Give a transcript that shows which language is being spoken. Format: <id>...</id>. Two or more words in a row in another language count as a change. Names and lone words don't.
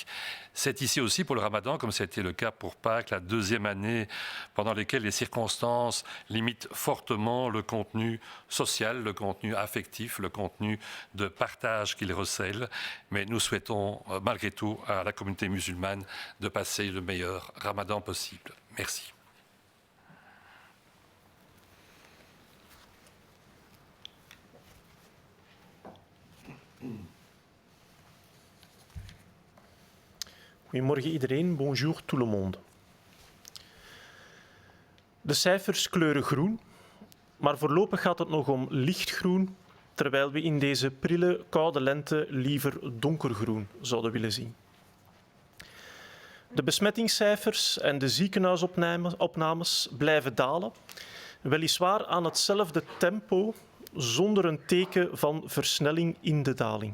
<fr>C'est ici aussi pour le Ramadan, comme c'était le cas pour Pâques, la deuxième année pendant laquelle les circonstances limitent fortement le contenu social, le contenu affectif, le contenu de partage qu'il recèle. Mais nous souhaitons malgré tout à la communauté musulmane de passer le meilleur Ramadan possible. Merci.</fr> <nl>Goedemorgen iedereen,</nl> <fr>bonjour tout le monde.</fr> <nl>De cijfers kleuren groen, maar voorlopig gaat het nog om lichtgroen, terwijl we in deze prille, koude lente liever donkergroen zouden willen zien. De besmettingscijfers en de ziekenhuisopnames blijven dalen, weliswaar aan hetzelfde tempo, zonder een teken van versnelling in de daling.</nl>